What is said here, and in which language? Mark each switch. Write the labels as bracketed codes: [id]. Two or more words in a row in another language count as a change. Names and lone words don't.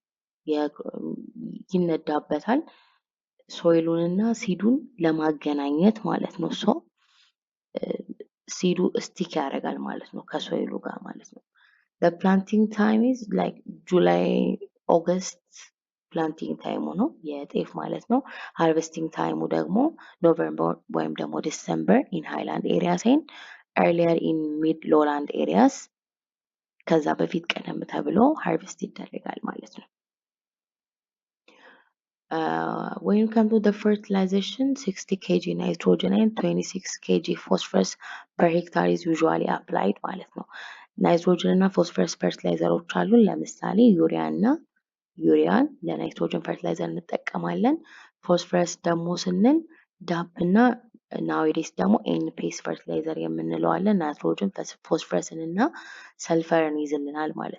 [am] ይነዳበታል ሶይሉንና ሲዱን ለማገናኘት ማለት ነው። so ሲዱ ስቲክ ያደርጋል ማለት ነው ከሶይሉ ጋር ማለት ነው። [en] the planting time is like July August planting time [am] ነው የጤፍ ማለት ነው። [en] harvesting time [am] ደግሞ November ወይም ደግሞ December [en] in highland areas and earlier in mid lowland areas [am] ከዛ በፊት ቀደም ተብሎ ሃርቨስት ይደረጋል ማለት ነው። [en] when you come to the fertilization 60 kg nitrogen and 26 kg phosphorus per hectare is usually applied [am] ማለት ነው። ናይትሮጅን እና ፎስፈረስ ፈርቲላይዘሮች አሉ። ለምሳሌ ዩሪያን ለናይትሮጅን ፈርቲላይዘር እንጠቀማለን። ፎስፈረስ ደግሞ ስንል ዳፕ እና ናዊዴስ ደግሞ ኤንፒኤስ ፈርቲላይዘር የምንለው አለ። ናይትሮጅን ፎስፈረስን እና ሰልፈርን ይዝልናል ማለት